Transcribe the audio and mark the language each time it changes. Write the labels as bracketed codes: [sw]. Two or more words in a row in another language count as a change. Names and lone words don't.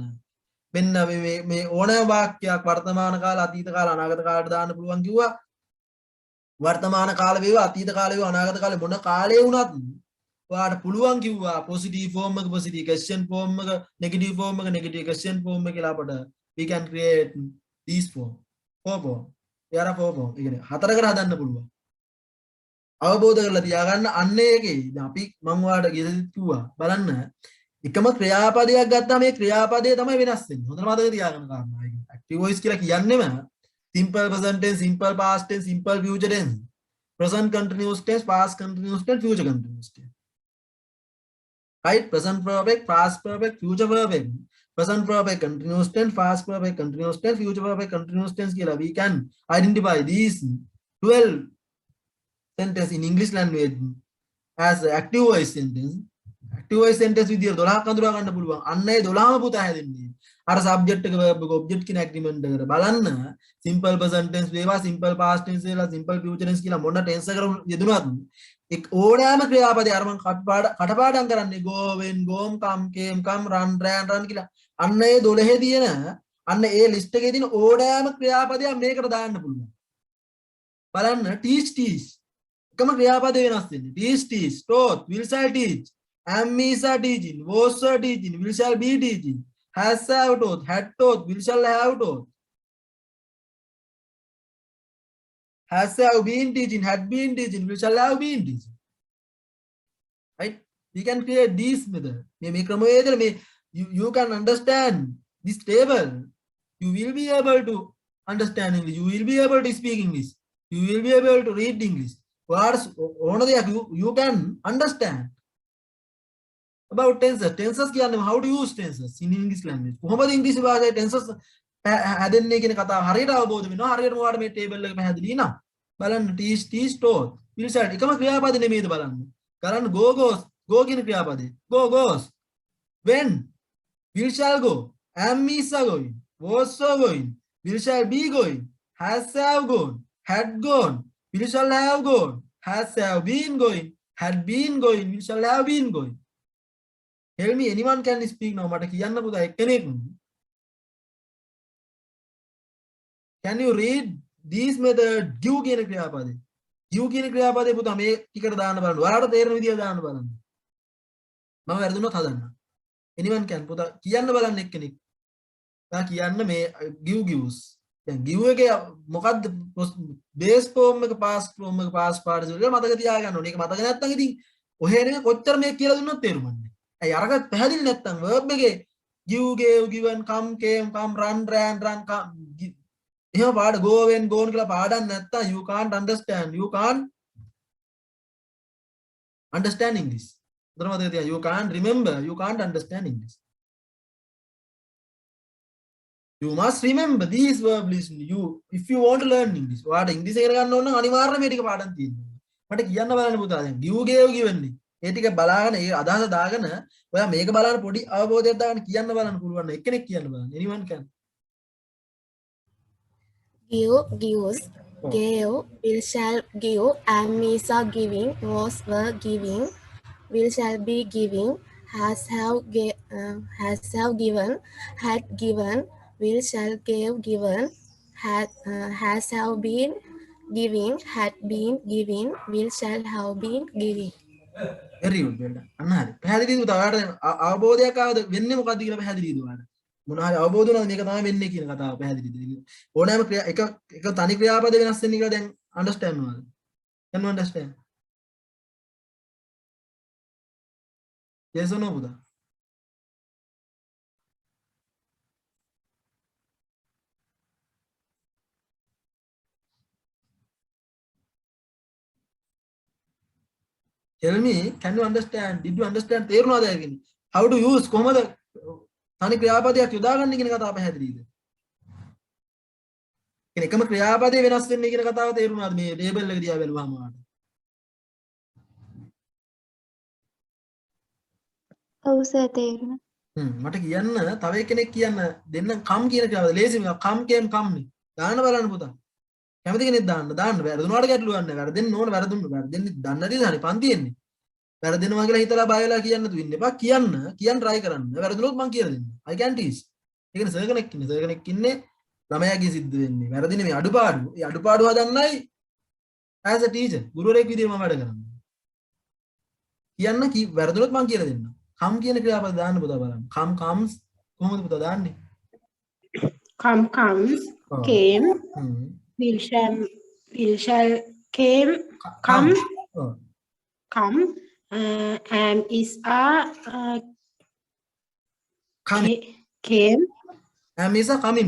[si] මෙන්න මේ ඕනෑම වාක්‍යයක් වර්තමාන කාල අතීත කාල අනාගත කාලයට දාන්න පුළුවන් කිව්වා. වර්තමාන කාල වේවා අතීත කාල වේවා අනාගත කාලේ මොන කාලේ වුණත් ඔයාලට පුළුවන් කිව්වා [en] positive form [si] එක [en] positive question form [si] එක [en] negative form [si] එක [en] negative question form [si] එක කියලා අපට [en] we can create these form four form [si] යාර [en] four form [si] ඉතින් හතරකට හදන්න පුළුවන් අවබෝධ කරලා තියාගන්න අන්න ඒකේ දැන් අපි මම ඔයාලට කිව්වා බලන්න එකම ක්‍රියාපදයක් ගත්තා මේ ක්‍රියාපදය තමයි වෙනස් වෙන්නේ හොඳට මතක තියාගන්න කාරණා ඒක [en] active voice [si] කියලා කියන්නේම [en] simple present tense simple past tense simple future tense present continuous tense [si] past continuous tense future continuous tense [en] right present perfect past perfect future perfect present perfect continuous tense past perfect continuous tense future perfect continuous tense කියලා we can identify these 12 sentences in English language as active voice sentence active voice sentence [si] විදියට 12ක් අඳුරා ගන්න පුළුවන් අන්න ඒ 12ම පුතා හැදෙන්නේ අර subject එක verb එක object කියන agreement එකට බලන්න [en] simple present tense වේවා simple past tense වේවා simple future tense [si] කියලා මොන tense එකකට යෙදුනත් එක් ඕනෑම ක්‍රියාපදයක් අර මම කටපාඩම් කරන්නේ [en] go when gone come came come run ran run [si] කියලා අන්න ඒ 12 තියෙන අන්න ඒ list එකේ තියෙන ඕනෑම ක්‍රියාපදයක් මේකට දාන්න පුළුවන් බලන්න [en] teach teach [si] එකම ක්‍රියාපදේ වෙනස් වෙන්නේ [en] teach teach taught will shall teach am is are teaching was are teaching will shall be teaching has have taught had taught will shall have taught has have been teaching had been teaching will shall have been teaching right we can create this method [si] මේ ක්‍රමවේදල මේ [en] you can understand this table you will be able to understand English you will be able to speak English you will be able to read English words [si] ඕන දෙයක් [en] you can understand about tenses tenses කියන්නේ how to use tenses in English [si] language කොහොමද ඉංග්‍රීසි භාෂාවේ tenses හැදෙන්නේ කියන කතාව හරියට අවබෝධ වෙනවා හරියටම ඔයාලට මේ ටේබල් එක පැහැදිලි නම් බලන්න teach [en] teach taught will shall [si] එකම ක්‍රියාපද නෙමෙයිද බලන්න කරන්න [en] go goes go [si] කියන ක්‍රියාපදේ [en] go goes when will shall go am is are going was are going will shall be going has have gone had gone will shall have gone has have been going had been going will shall have been going tell me anyone can speak now [si] මට කියන්න පුතා එක්කෙනෙක් [en] can you read these method [si] give කියන ක්‍රියාපදේ give කියන ක්‍රියාපදේ පුතා මේ ටිකට දාන්න බලන්න ඔයාලට තේරෙන විදියට දාන්න බලන්න මම වැරදුනොත් හදන්න [en] anyone can [si] පුතා කියන්න බලන්න එක්කෙනෙක් ඔයා කියන්න මේ [en] give gives [si] දැන් give එකේ මොකද්ද [en] base form [si] එක [en] past form [si] එක [en] past participle [si] එක මතක තියාගන්න ඕනේ ඒක මතක නැත්නම් ඉතින් ඔහේ නෙමෙයි කොච්චර මේක කියලා දුන්නොත් තේරුම්න්නේ ඇයි අරකට පැහැදිලි නැත්නම් verb එකේ [en] give gave given come came come run ran run [si] come එහෙම පාඩ [en] go when gone [si] කියලා පාඩම් නැත්නම් [en] you can't understand English [si] උදේම මතක තියා [en] you can't remember you can't understand English You must remember these verbs. Listen, you if you want to learn English. [si] ඔයාට ඉංග්‍රීසි ඉගෙන ගන්න ඕන නම් අනිවාර්යයෙන් මේ ටික පාඩම් තියෙනවා. මට කියන්න බලන්න පුතා දැන් [en] give gave given. [si] ඒ ටික බලාගෙන ඒ අදහස දාගෙන ඔයා මේක බලන්න පොඩි අවබෝධයක් දාගෙන කියන්න බලන්න පුළුවන් නම් එක්කෙනෙක් කියන්න බලන්න. [en] anyone can. Give, gives, gave, will shall give, am is are giving, was were giving, will shall be giving, has have given, had given, will shall gave given, has have been giving, had been giving, will shall have been giving. very good well done. [si] අන්න හරි. පැහැදිලිද පුතා? ඔයාට අවබෝධයක් ආවද වෙන්නේ මොකද්ද කියලා පැහැදිලිද ඔයාට? මොනවා හරි අවබෝධ වුණාද මේක තමයි වෙන්නේ කියන කතාව පැහැදිලිද? ඕනෑම එක තනි ක්‍රියාපද වෙනස් වෙන්නේ කියලා දැන් understand නෝද? [en] can you understand? yes or no පුතා? tell me, can you understand? Did you understand? [si] තේරුණාද කියන්නේ? [en] how to use [si] කොහමද තනි ක්‍රියාපදයක් යොදාගන්නේ කියන කතාව පැහැදිලිද? කියන්නේ එකම ක්‍රියාපදේ වෙනස් වෙන්නේ කියන කතාව තේරුණාද මේ ටේබල් එක දිහා බැලුවාම ඔයාලට? ඔව් සර් තේරුණා. මට කියන්න තව කෙනෙක් කියන්න දෙන්න කම් කියන ක්‍රියාවද ලේසි මේක [en] come came [si] කම්නේ. දාන්න බලන්න පුතා. කැමති කෙනෙක් දාන්න වැරදුනාට ගැටලුවක් නැහැ. වැරදෙන්න ඕන වැරදෙන්නේ දන්නේ නැතිද හරි පන්තියෙන්නේ. වැරදෙනවා කියලා හිතලා බය වෙලා කියන්න තු ඉන්න එපා. කියන්න try කරන්න. වැරදුනොත් මං කියලා දෙන්නම්. [en] I can teach. [si] ඒ කියන්නේ සර් කෙනෙක් ඉන්නේ ළමයාගේ සිද්ධ වෙන්නේ. වැරදිනේ මේ අඩුපාඩු. ඒ අඩුපාඩු හදන්නයි [en] as a teacher [si] ගුරුවරයෙක් විදිහට මම වැඩ කරන්නේ. කියන්න වැරදුනොත් මං කියලා දෙන්නම්. come කියන ක්‍රියාපද දාන්න පුතා බලන්න. [en] come comes [si] කොහොමද පුතා දාන්නේ? [en] come comes, came, will shall came, come, come, am is are, came, am is are coming.